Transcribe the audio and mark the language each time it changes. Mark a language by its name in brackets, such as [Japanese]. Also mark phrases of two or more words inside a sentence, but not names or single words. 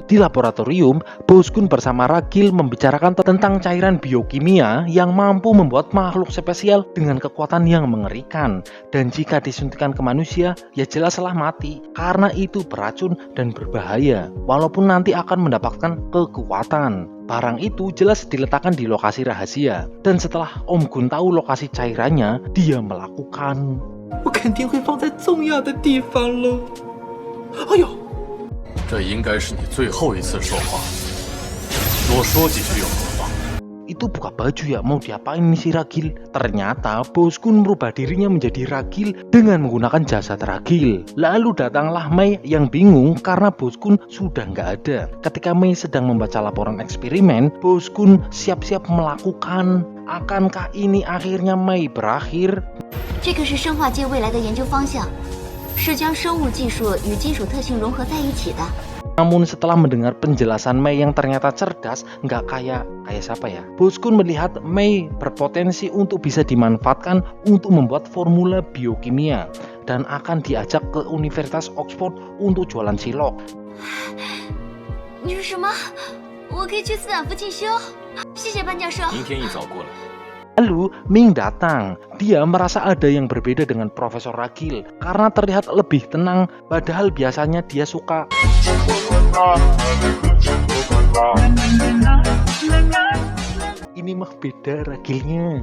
[Indonesian] Di laboratorium, Bos Kun bersama Ragil membicarakan tentang cairan biokimia yang mampu membuat makhluk spesial dengan kekuatan yang mengerikan, dan jika disuntikan ke manusia ya jelaslah mati karena itu beracun dan berbahaya walaupun nanti akan mendapatkan kekuatan. Barang itu jelas diletakkan di lokasi rahasia, dan setelah Om Gun tahu lokasi cairannya, dia melakukan. [Chinese] 我肯定会放在重要的地方喽。哎呦，这应该是你最后一次说话，多说几句又何妨？ [Indonesian] Itu buka baju ya, mau diapain nih si Ragil? Ternyata Bos Kun merubah dirinya menjadi Ragil dengan menggunakan jasad Ragil. Lalu datanglah Mei yang bingung karena Bos Kun sudah nggak ada. Ketika Mei sedang membaca laporan eksperimen, Bos Kun siap-siap melakukan. Akankah ini akhirnya Mei berakhir? [Chinese] 这个是生化界未来的研究方向，是将生物技术与金属特性融合在一起的。 [Indonesian] Namun setelah mendengar penjelasan Mei yang ternyata cerdas, nggak kayak siapa ya? Bos Kun melihat Mei berpotensi untuk bisa dimanfaatkan untuk membuat formula biokimia dan akan diajak ke Universitas Oxford untuk jualan cilok. [Chinese] 你说什么？我可以去斯坦福进修？谢谢班教授。明天一早过来。 [Indonesian] Lalu Ming datang. Dia merasa ada yang berbeda dengan Profesor Ragil karena terlihat lebih tenang, padahal biasanya dia suka ini mah beda Ragilnya.